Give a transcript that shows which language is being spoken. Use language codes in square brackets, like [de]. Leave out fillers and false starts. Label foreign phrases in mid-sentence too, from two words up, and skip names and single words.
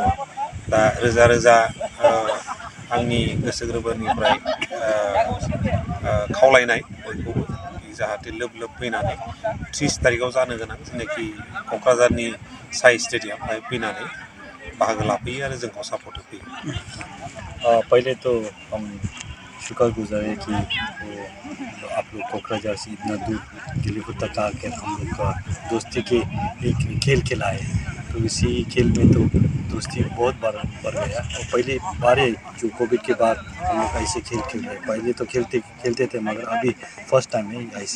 [brx] दा रोजा रोजा आंनि गोसो गोरबोनिफ्राय खावलायनाय बयखौबो जाहाथे लोब लोब फैनानै 30 तारिखआव जानो गोनां जेनाखि क'क्राझारनि साइ स्टेडियाम बेहाय फैनानै बाहागो लाफैयो आरो जोंखौ सापर्ट होफैयो। [hi] पहले तो हम शुक्रगुजार है कि आप लोग कोकराझार से इतना दूर गेलेफु तक आकर हम लोग का दोस्ती के एक खेल खिलाए। तो इसी खेल में तो दोस्ती बहुत बढ़ गया। और पहले बार जो कोविड के बाद हम लोग ऐसे खेल खेल रहे, पहले तो खेलते थे मगर अभी [en] first time [hi] है ऐसे।